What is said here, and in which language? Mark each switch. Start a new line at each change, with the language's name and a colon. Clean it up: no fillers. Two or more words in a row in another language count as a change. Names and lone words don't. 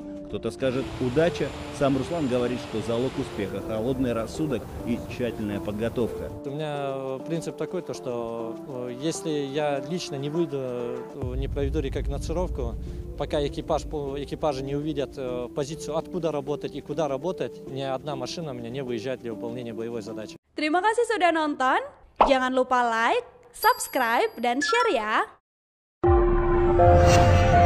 Russian: Кто-то скажет «удача», сам Руслан говорит, что залог успеха – холодный рассудок и тщательная подготовка. У меня принцип такой, то, что если я лично не выйду, не проведу рекогносцировку, пока экипажи не увидят позицию, откуда работать и куда работать, ни одна машина у меня не выезжает для выполнения боевой задачи.
Indonesian: Terima kasih sudah nonton, jangan lupa
English: like, subscribe,
Indonesian: dan share ya!